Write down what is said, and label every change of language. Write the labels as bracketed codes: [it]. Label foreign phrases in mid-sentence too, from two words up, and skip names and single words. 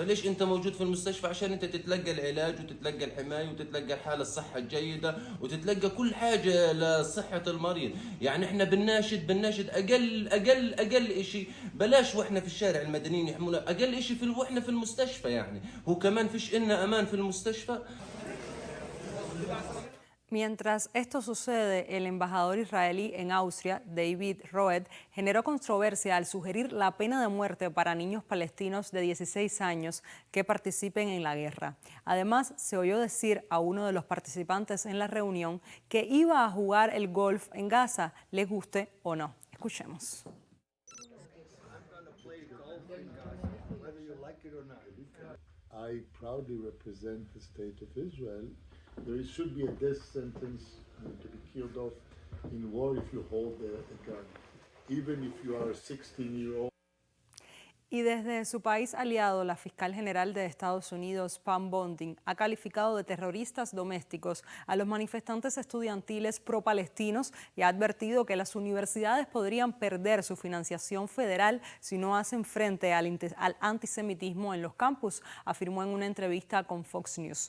[ar] ليش أنت موجود في المستشفى؟ عشان أنت تتلقى العلاج وتتلقى الحماية وتتلقى الحالة الصحة الجيدة وتتلقى كل حاجة لصحة المريض. يعني احنا بنناشد أقل شيء، بلاش واحنا في الشارع المدنيين يحمونا، أقل شيء واحنا في المستشفى. يعني هو كمان فيش إلنا أمان في المستشفى. [es] Mientras esto sucede, el embajador israelí en Austria, David Roed, generó controversia al sugerir la pena de muerte para niños palestinos de 16 años que participen en la guerra. Además, se oyó decir a uno de los participantes en la reunión que iba a jugar el golf en Gaza, les guste o no. Escuchemos. [en] I proudly represent the state of Israel. There should be a death sentence to be killed off in war if you hold a gun, even if you are a 16-year-old. [es] Y desde su país aliado, la fiscal general de Estados Unidos, Pam Bondi, ha calificado de terroristas domésticos a los manifestantes estudiantiles pro-palestinos y ha advertido que las universidades podrían perder su financiación federal si no hacen frente al antisemitismo en los campus, afirmó en una entrevista con Fox News.